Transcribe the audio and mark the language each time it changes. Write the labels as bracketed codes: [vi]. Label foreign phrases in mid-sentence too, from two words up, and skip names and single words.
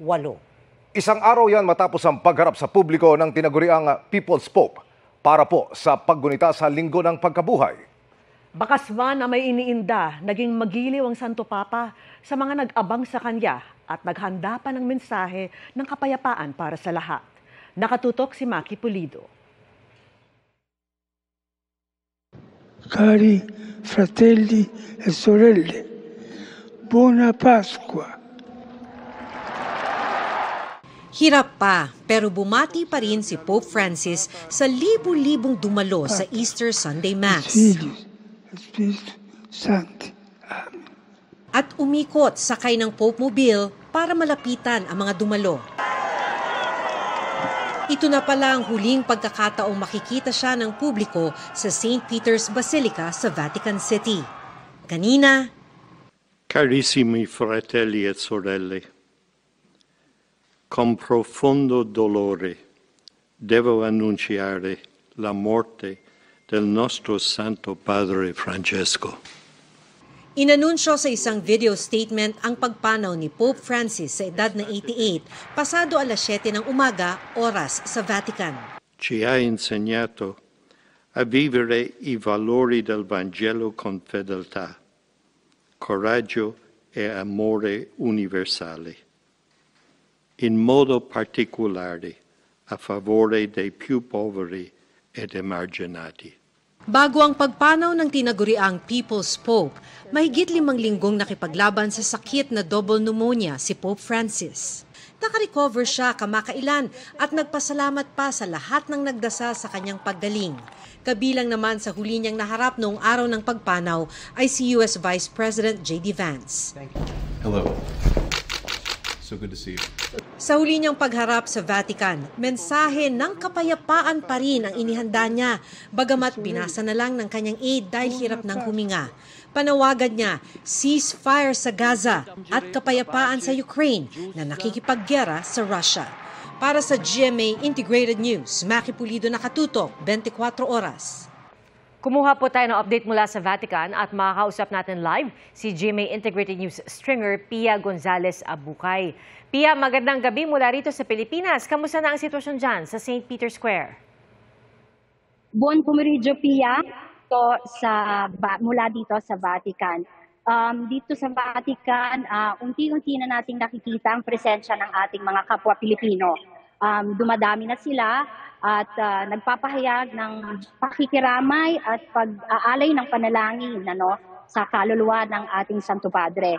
[tl] Isang araw yan matapos ang pagharap sa publiko ng tinaguriang People's Pope para po sa paggunita sa Linggo ng Pagkabuhay. Bakas man na may iniinda, naging magiliw ang Santo Papa sa mga nag-abang sa kanya at naghanda pa ng mensahe ng kapayapaan para sa lahat. Nakatutok si Maki Pulido. [it] Cari fratelli e sorelle, buona Pasqua. [tl] Hirap pa, pero bumati pa rin si Pope Francis sa libu-libong dumalo sa [en] Easter Sunday Mass. [la] Spiritu Santi. Amen. [tl] At umikot sakay ng Pope Mobile para malapitan ang mga dumalo. Ito na pala ang huling pagkakataong makikita siya ng publiko sa St. Peter's Basilica sa Vatican City. Kanina, [it] Carissimi fratelli e sorelle, con profondo dolore devo annunciare la morte del nostro Santo Padre Francesco. [tl] inanunsyo sa isang video statement ang pagpanaw ni Pope Francis sa edad na 88 pasado alas 7 ng umaga, oras sa Vatican. [it] Ci ha insegnato a vivere i valori del Vangelo con fedeltà, coraggio e amore universale, in modo particolare a favore dei più poveri ed emarginati. [tl] Bago ang pagpanaw ng tinaguriang People's Pope, mahigit 5 linggong nakipaglaban sa sakit na [en] double pneumonia [tl] si Pope Francis. Nakarecover siya kamakailan at nagpasalamat pa sa lahat ng nagdasal sa kanyang paggaling. Kabilang naman sa huli niyang naharap noong araw ng pagpanaw ay si [en] US Vice President [tl] J.D. Vance. [en] Hello. So good to see you. [tl] Sa huli niyang pagharap sa Vatican, mensahe ng kapayapaan pa rin ang inihanda niya, bagamat binasa na lang ng kanyang aide dahil hirap ng huminga. Panawagan niya, ceasefire sa Gaza at kapayapaan sa Ukraine na nakikipaggera sa Russia. Para sa GMA Integrated News, Maki Pulido, nakatutok, 24 oras. Kumuha po tayo ng update mula sa Vatican at makakausap natin live si GMA Integrated News stringer Pia Gonzalez Abukay. Pia, magandang gabi mula rito sa Pilipinas. Kamusta na ang sitwasyon dyan sa St. Peter's Square? [it] Buon pomeriggio, [tl] Pia. Mula dito sa Vatican. Dito sa Vatican, unti-unti na nating nakikita ang presensya ng ating mga kapwa Pilipino. Dumadami na sila at nagpapahayag ng pakikiramay at pag-aalay ng panalangin sa kaluluwa ng ating Santo Padre.